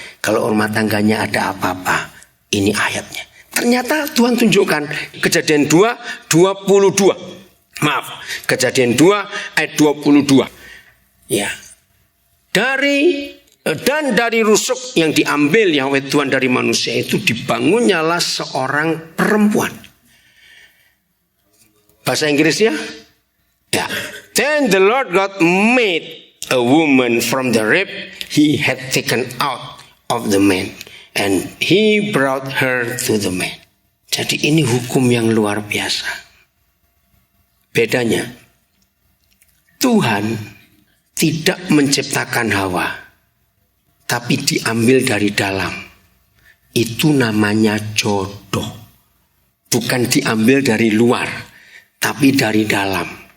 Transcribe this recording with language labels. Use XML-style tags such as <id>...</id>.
<id>Kalau rumah tangganya ada apa-apa, ini ayatnya. Ternyata Tuhan tunjukkan Kejadian 2:22. Maaf, Kejadian 2 ayat 22. Ya. Dari rusuk yang diambil Yahweh Tuhan dari manusia itu dibangunnyalah seorang perempuan. Bahasa Inggrisnya? Ya.</id> <en>Then the Lord God made a woman from the rib he had taken out of the man, and he brought her to the man.</en> <id>Jadi ini hukum yang luar biasa. Bedanya, Tuhan tidak menciptakan Hawa, tapi diambil dari dalam. Itu namanya jodoh. Bukan diambil dari luar, tapi dari dalam.</id>